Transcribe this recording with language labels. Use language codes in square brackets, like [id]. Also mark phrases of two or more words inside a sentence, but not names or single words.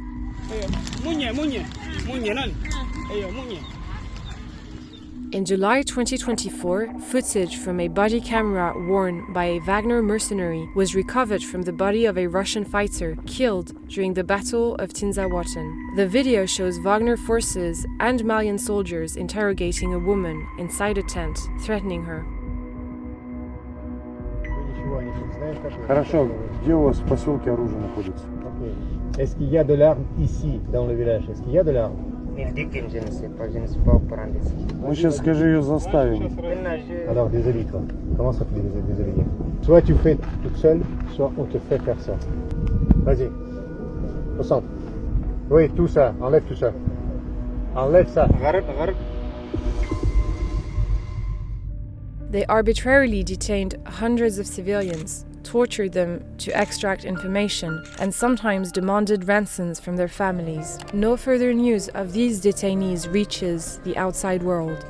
[en] In July 2024, footage from a body camera worn by a Wagner mercenary was recovered from the body of a Russian fighter killed during the Battle of Tinzawaten. The video shows Wagner forces and Malian soldiers interrogating a woman inside a tent, threatening her. [ru] Хорошо, где у вас в поселке оружие находится? [fr] Est-ce qu'il y a de l'arme ici, dans le village? Est-ce qu'il y a de l'arme? [ru] Мы сейчас, скажи, ее заставим. [fr] Alors, désolé toi. Comment ça fait désolé? Soit tu fais toute seule, soit on te fait faire ça. Vas-y. Au centre. Oui, tout ça. Enlève tout ça. Enlève ça. [en] They arbitrarily detained hundreds of civilians, tortured them to extract information, and sometimes demanded ransoms from their families. No further news of these detainees reaches the outside world.